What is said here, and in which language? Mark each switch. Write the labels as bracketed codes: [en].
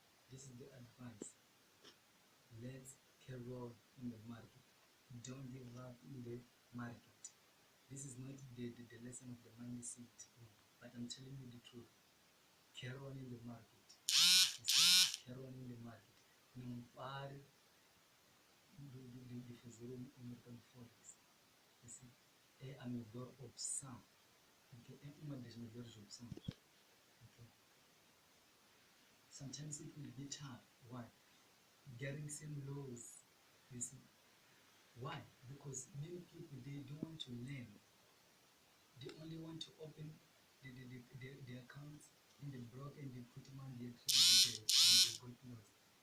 [en] This is the advice. Let's carry on in the market. Don't give up in the market. This is not the lesson of the mindset, no, but I'm telling you the truth. Carry on in the market. You see, carry on in the market. [pt] Não pare de fazer o mercado forex. [en] You see, [pt] é a melhor opção. [en] Okay? [pt] É uma das melhores opções. [en] Okay? Sometimes it will get hard. Why? Getting some lows. You see, why? Because many people, they don't want to learn. They only want to open the accounts in the broker and they put money there and they got lost.